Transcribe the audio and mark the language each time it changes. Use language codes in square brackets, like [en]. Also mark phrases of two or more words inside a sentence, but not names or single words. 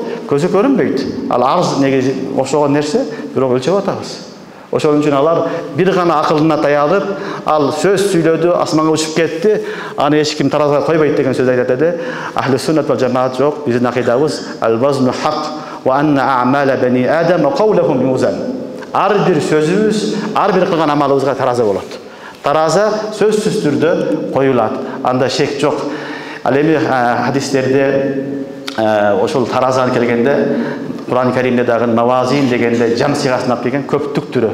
[ky] Көзгө көрүнбөйт. Ал арыз негизи ошого нерсе, бирок өлчөп атабыз. Ошон үчүн алар бир гана акылына таялып, ал сөз сүйлөдү, асманга учуп кетти, аны эч ким таразага койбойт деген сөз айтат эди. [ar] أهل السنة والجماعة [ky] жок, биздин акыйдабыз [ar] الوزن حق وأن أعمال بني آدم وأقوالهم توزن. [ky] Ар бир сөзүбүз, ар бир кылган амалыбызга тараза болот. Тараза сөзсүз түрдө коюлат. Анда шек жок. Ал эми хадистерде ошол таразага келгенде Кур'ан-ы Каримде дагы мавазин дегенде жам сыйгасын алып келген көптүк түрү.